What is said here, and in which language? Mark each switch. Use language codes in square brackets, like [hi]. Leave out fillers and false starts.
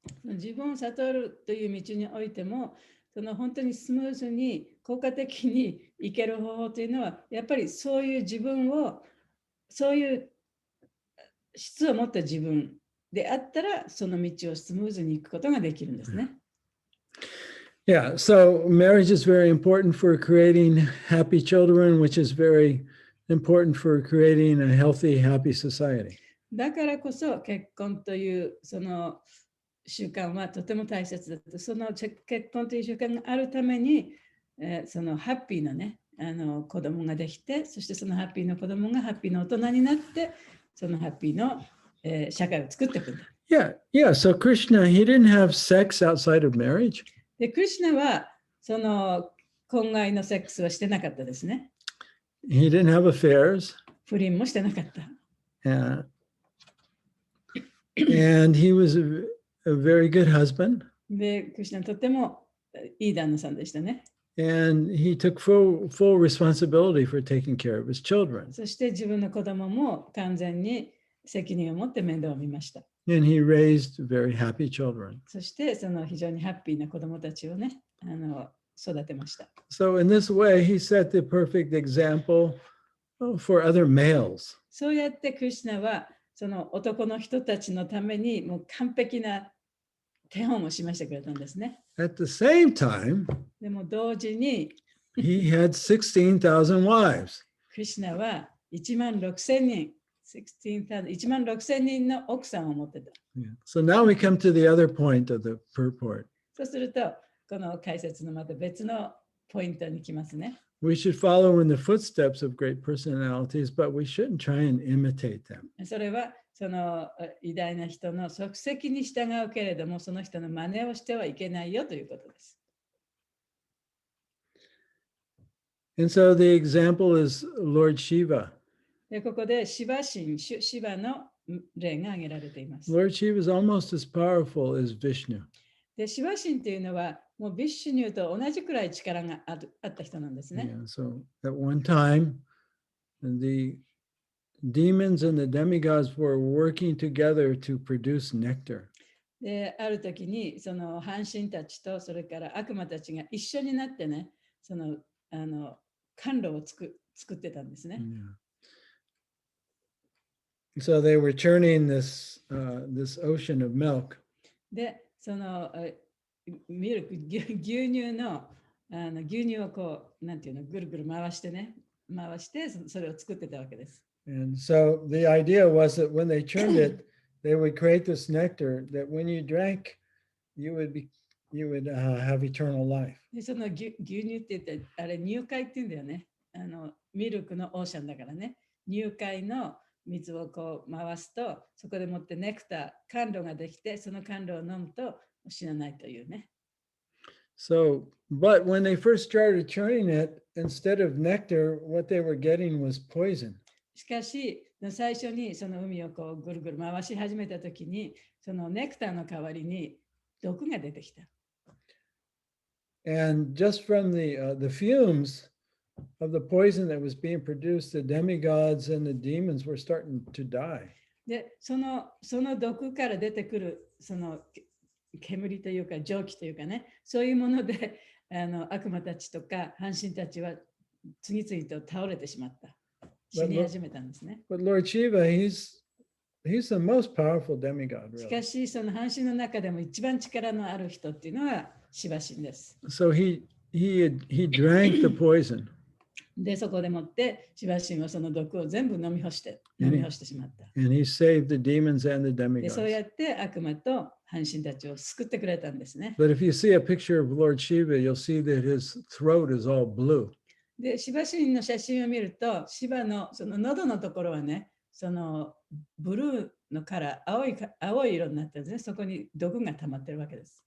[ja] 自分を悟るという道においても、その本当にスムーズに効果的にいける方法というのは、やっぱりそういう自分を、そういう質を持った自分であったら、その道をスムーズに行くことができるんですね。 [en] Yeah, so marriage is very important for creating happy children, which is very important for creating a healthy, happy society. [ja] だからこそ結婚というその習慣はとても大切だと。その結婚という習慣があるために、そのハッピーなね、子供ができて、そしてそのハッピーな子供がハッピーな大人になって、そのハッピーの、社会を作っていくんだ。 [en] Yeah. So Krishna, he didn't have sex outside of marriage. [ja] で、クリシュナはその婚外のセックスはしてなかったですね。 [en] He didn't have affairs. [ja] 不倫もしてなかった。 [en] And he was a very good husband. [ja] で、クリシュナとてもいい旦那さんでしたね。 [en] And he took full responsibility for taking care of his children. [ja] そして自分の子供も完全に責任を持って面倒を見ました。 [en] And he raised very happy children. [ja] そしてその非常にハッピーな子供たちをね、育てました。 [en] So in this way, he set the perfect example for other males. [ja] そうやってクリシュナはその男の人たちのためにもう完璧な手本をしましてくれたんですね。 [en] At the same time, [ja] でも同時に [en] he had 16,000 wives. [ja] クリシュナは16,000人、16,000人の奥さんを持ってた。 [en] Yeah. So now we come to the other point of the purport. [ja] そうすると、この解説のまた別のポイントに来ますね。 [en] We should follow in the footsteps of great personalities, but we shouldn't try and imitate them. [ja] それはその偉大な人の足跡に従うけれども、その人の真似をしてはいけないよということです。 [en] And so the example is Lord Shiva. [ja] でここでシバ神、シバの例が挙げられています。 [en] Lord Shiva is almost as powerful as Vishnu. [ja] でシバ神というのはもうビッシュニューと同じくらい力があった人なんですね。 [en] Yeah, so at one time, the demons and the demigods were working together to produce nectar. [ja] で、ある時にその半神たちとそれから悪魔たちが一緒になってね、その甘露を作ってたんですね。 [en] Yeah. So they were churning this ocean of milk. [ja] で、そのミルク、牛乳の牛乳をこう、なんていうの、ぐるぐる回してね、回してそれを作ってたわけです。 [en] And so the idea was that when they churned it, they would create this nectar that when you drank, you would have eternal life. [ja] で、その牛乳って言って、あれ乳海って言うんだよね。ミルクのオーシャンだからね。乳海の水をこう回すと、そこでもってネクター、甘露ができて、その甘露を飲むと死なないというね。 [en] So, but when they first started churning it, instead of nectar, what they were getting was poison. [ja] しかし、最初にその海をこうぐるぐる回し始めたときに、そのネクターの代わりに毒が出てきた。 [en] And just from the fumes of the poison that was being produced, the demigods and the demons were starting to die. [ja] で、その毒から出てくるその煙というか蒸気というかね、そういうもので悪魔たちとか半神たちは次々と倒れてしまった。死に始めたんですね。 [en] But Lord Shiva, he's the most powerful demigod, [ja] し [en] really. [ja] かし、その半神の中でも一番力のある人っていうのはシバ神です。 [en] So he drank the poison. [ja] で、そこでもってシバ神はその毒を全部飲み干してしまった。 [en] And he saved the demons and the [ja] で、そうや [en] demigods. [ja] って悪魔と半神たちを救ってくれたんですね。 [en] But if you see a picture of Lord Shiva, you'll see that his throat is all blue. [ja] で、シバ神の写真を見ると、シバのその喉のところはね、そのブルーのカラー、青い色になってるんですね。そこに毒が溜まってるわけです。